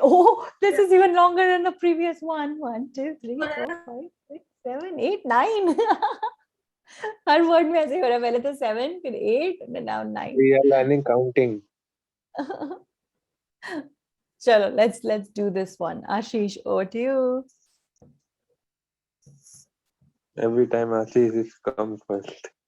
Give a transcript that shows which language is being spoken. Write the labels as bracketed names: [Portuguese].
[English] Oh, this is even longer than the previous one. 1, 2, 3, 4, 5, 6, 7, 8, 9. [Hindi] हर word में ऐसे हो रहा है. पहले तो 7, फिर 8, [English] and now 9. We are learning counting. Chalo, let's do this one. Ashish, over to you. Every time Ashish comes first.